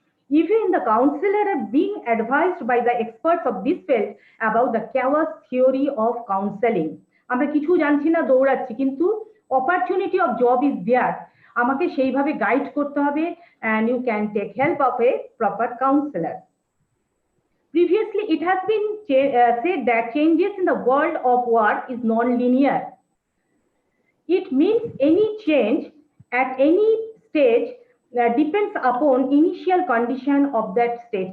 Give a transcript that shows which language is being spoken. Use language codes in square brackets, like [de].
[en] Even the counselor are being advised by the experts of this field about the chaos theory of counseling. [bn] আমরা কিছু জানছি না, দৌড়াচ্ছি, কিন্তু [en] opportunity of job is there. [bn] আমাকে সেইভাবে guide করতে হবে, [en] and you can take help of a proper counselor. Previously, it has been said that changes in the world of work is non-linear. It means any change at any stage depends upon initial condition of that stage.